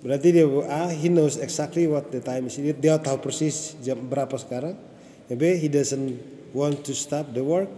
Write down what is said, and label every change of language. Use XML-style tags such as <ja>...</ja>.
<id>Berarti dia</id> <en>he knows exactly what the time is.</en> <id>Dia tahu persis jam berapa sekarang. Yang B,</id> <en>he doesn't want to stop the work.</en>